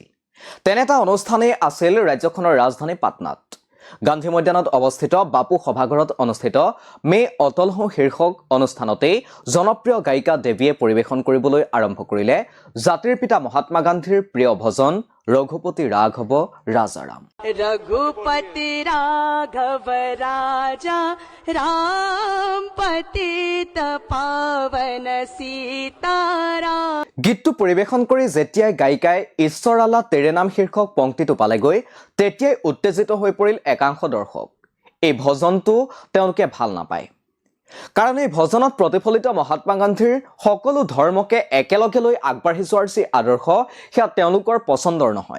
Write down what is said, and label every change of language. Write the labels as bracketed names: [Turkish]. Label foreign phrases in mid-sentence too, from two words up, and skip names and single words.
[Assamese] তেনে এটা অনুষ্ঠানেই আছিল ৰাজ্যখনৰ ৰাজধানী পাটনাত। গান্ধী মৈদানত অৱস্থিত বাপু সভাঘৰত অনুষ্ঠিত মে অটল হওঁ শীৰ্ষক অনুষ্ঠানতেই জনপ্ৰিয় গায়িকা দেৱীয়ে পৰিৱেশন কৰিবলৈ আৰম্ভ কৰিলে জাতিৰ পিতা মহাত্মা গান্ধীৰ প্ৰিয় ভজন ৰঘুপতি ৰাঘৱ ৰাজা ৰাম। [Hindi] रघुपति राघव राजा राम पतित पावन सीताराम। [Assamese] গীতটো পৰিৱেশন কৰি যেতিয়াই গায়িকাই ঈশ্বৰ আল্লাহ তেৰে নাম শীৰ্ষক পংক্তিটো পালেগৈ তেতিয়াই উত্তেজিত হৈ পৰিল একাংশ দৰ্শক। এই ভজনটো তেওঁলোকে ভাল নাপায়, কাৰণ এই ভজনত প্ৰতিফলিত মহাত্মা গান্ধীৰ সকলো ধৰ্মকে একেলগে লৈ আগবাঢ়ি যোৱাৰ যি আদৰ্শ সেয়া তেওঁলোকৰ পচন্দৰ নহয়।